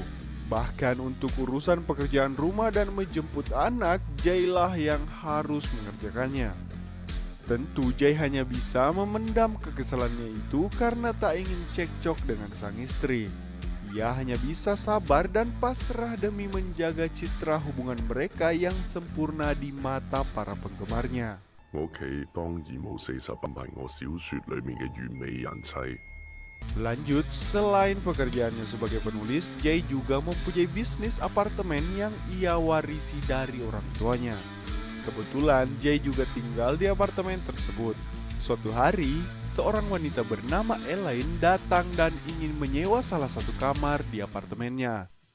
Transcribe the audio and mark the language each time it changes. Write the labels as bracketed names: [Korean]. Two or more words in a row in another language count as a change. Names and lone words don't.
[Indonesian] Bahkan untuk urusan pekerjaan rumah dan menjemput anak, Jai lah yang harus mengerjakannya. Tentu Jai hanya bisa memendam kekesalannya itu karena tak ingin cekcok dengan sang istri. Ia hanya bisa sabar dan pasrah demi menjaga citra hubungan mereka yang sempurna di mata para penggemarnya. [Cantonese] 我屋企當然冇40品係我小說裡面嘅完美人妻。 [Indonesian] Lanjut, selain pekerjaannya sebagai penulis, Jai juga mempunyai bisnis apartemen yang ia warisi dari orang tuanya. Kebetulan Jai juga tinggal di apartemen tersebut. Suatu hari, seorang wanita bernama Elaine datang dan ingin menyewa salah satu kamar di apartemennya.